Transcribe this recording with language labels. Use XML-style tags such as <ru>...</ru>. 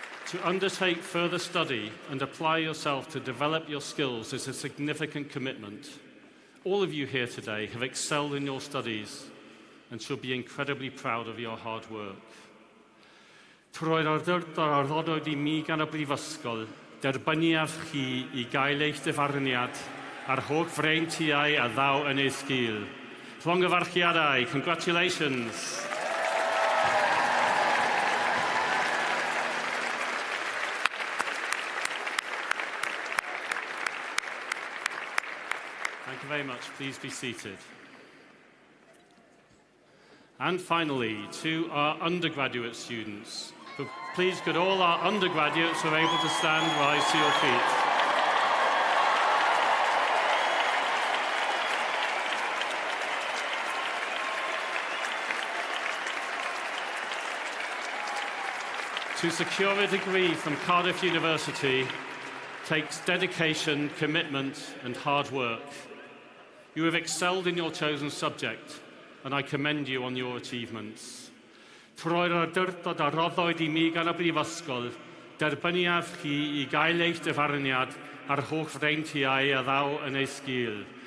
<en>To undertake further study and apply yourself to develop your skills is a significant commitment. All of you here today have excelled in your studies and should be incredibly proud of your hard work.</en> <cy>Troi'r awdurdod ar ddodod I mi gan y brifysgol, derbyniaf chi I gael eich dyfarniad ar holl freintiau a ddaw yn ei sgil. Llongyfarchiadau,</cy> <en>congratulations. Thank you very much. Please be seated. And finally, to our undergraduate students. Please, could all our undergraduates who are able to stand rise to your feet? To secure a degree from Cardiff University takes dedication, commitment, and hard work. You have excelled in your chosen subject, and I commend you on your achievements.</en> <cy>Troi'r awdurdod a roddwyd I mi gan y brifysgol, derbyniaf chi I gael eich dyfarniad ar holl freintiau a ddaw yn ei sgil.</cy>